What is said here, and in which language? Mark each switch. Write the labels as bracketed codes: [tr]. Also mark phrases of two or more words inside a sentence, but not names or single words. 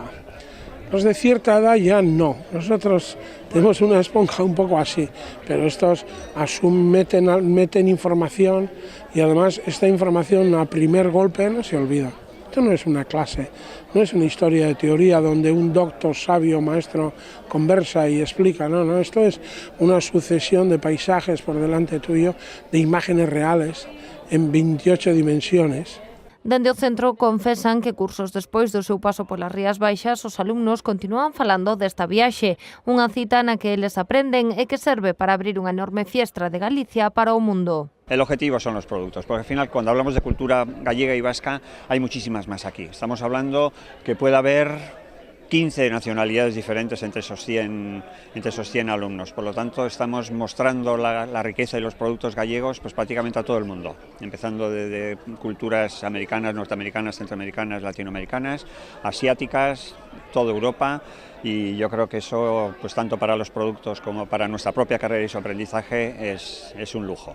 [es] Los de cierta edad ya no, nosotros tenemos una esponja un poco así, pero estos meten información y además esta información a primer golpe no se olvida. Esto no es una clase, no es una historia de teoría donde un doctor sabio, maestro, conversa y explica, no, esto es una sucesión de paisajes por delante tuyo, de imágenes reales en 28 dimensiones. [gl] Dende o centro confesan que cursos despois do seu paso polas Rías Baixas os alumnos continúan falando desta viaxe, unha cita na que eles aprenden e que serve para abrir unha enorme fiestra de Galicia para o mundo. [es] El objetivo son los productos, porque al final cuando hablamos de cultura gallega y vasca hay muchísimas más aquí. Estamos hablando que puede haber 15 nacionalidades diferentes entre esos 100 alumnos. Por lo tanto, estamos mostrando la riqueza y los productos gallegos pues prácticamente a todo el mundo, empezando desde culturas americanas, norteamericanas, centroamericanas, latinoamericanas, asiáticas, toda Europa, y yo creo que eso, pues tanto para los productos como para nuestra propia carrera y su aprendizaje, es un lujo.